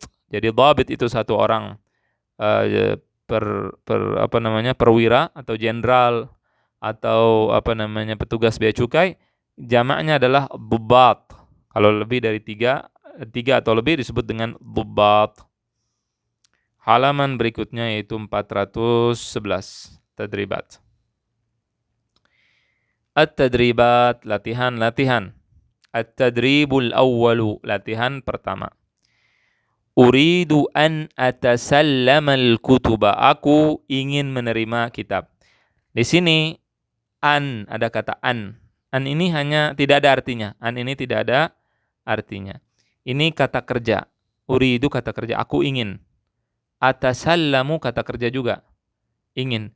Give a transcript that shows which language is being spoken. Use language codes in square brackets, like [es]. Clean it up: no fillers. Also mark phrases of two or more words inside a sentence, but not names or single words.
[id] Jadi dhabit itu satu orang, perwira atau jenderal atau petugas bea cukai. Jamaknya adalah dhubbat. Kalau lebih dari tiga atau lebih disebut dengan dhubbat. Halaman berikutnya yaitu 411, tadribat. At-tadribat, latihan. [ar] التدريب الأول, [id] latihan pertama. [ar] أريد أن أتسلم الكتب. [id] Aku ingin menerima kitab. Di sini ada kata an. An ini hanya tidak ada artinya. An ini tidak ada artinya. Ini kata kerja. Uridu kata kerja, aku ingin. Atasallamu kata kerja juga, ingin.